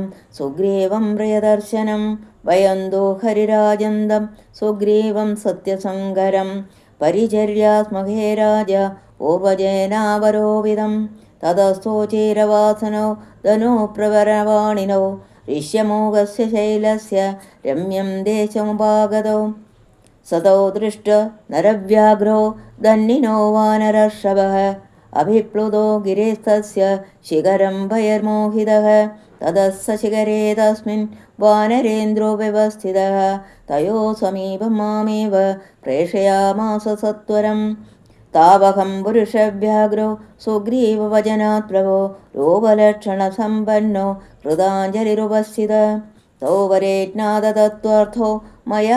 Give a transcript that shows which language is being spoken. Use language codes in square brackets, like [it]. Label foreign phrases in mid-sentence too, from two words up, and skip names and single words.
[sa] സുഗ്രീവം പ്രിയദർശനം വയന്തോ ഹരിരാജന്തം സുഗ്രീവം സത്യസങ്കരം പരിചര്യാസ്മഹേ രാജ പൂർവജേനാവരോപിതം തതസ്തോചീരവാസനോ ധനോ പ്രവരവാണിനോ ഋഷ്യമോഹസ്യ ശൈലസ്യ രമ്യം ദേശമുപാഗതോ സതോ ദൃഷ്ട നരവ്യാഘ്രോ ധന്വിനോ വാനരർഷഭഃ അഭിപ്ലുതോ ഗിരിസ്തസ്യ ശിഖരം ഭയർമോഹിതഃ ततः स शिखरे तस्मिन् वानरेन्द्रो व्यवस्थितः तयो समीपं मामेव प्रेषयामास सत्वरम्। तावहं पुरुषव्याघ्रो सुग्रीववचनात् प्रभो लोभलक्षणसम्पन्नो कृताञ्जलिरुपस्थित तौ वरेज्ञाततत्त्वार्थो मया